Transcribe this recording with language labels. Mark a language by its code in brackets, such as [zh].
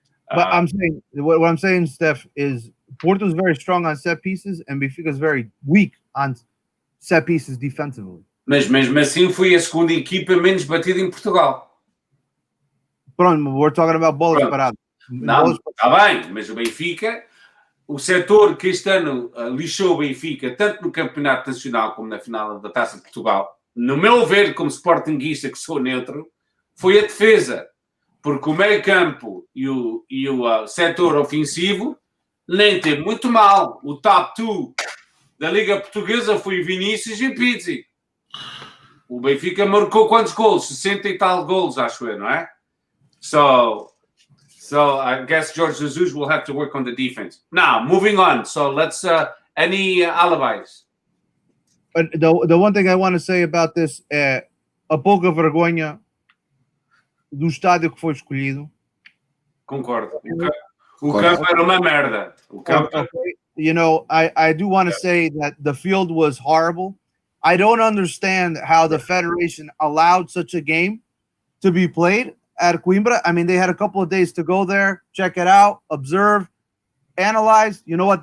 [en] But I'm saying what I'm saying, Steph, is Porto's very strong on set pieces, and Benfica's very weak on set pieces defensively. [pt] Mas mesmo assim foi a segunda equipa menos batida em Portugal. [en] Pronto, we're talking about [pt] bolas paradas. Não, está bem, mas o Benfica, o setor que este ano lixou o Benfica, tanto no Campeonato Nacional como na final da Taça de Portugal, no meu ver, como sportinguista que sou neutro, foi a defesa. Porque o meio-campo e o setor ofensivo nem teve muito mal. O top 2 da Liga Portuguesa foi Vinícius e Pizzi. O Benfica marcou quantos gols? 60 e tal gols, acho eu, não é? [en] So I guess Jorge Jesus will have to work on the defense. Now, moving on. So let's any alibis. The one thing I want to say about this, [pt] a pouca vergonha do estádio que foi escolhido. Concordo. O campo era uma merda. O campo... [en] You know, I do want to say that the field was horrible. I don't understand how the Federation allowed such a game to be played. at Coimbra. I mean, they had a couple of days to go there, check it out, observe, analyze. You know what?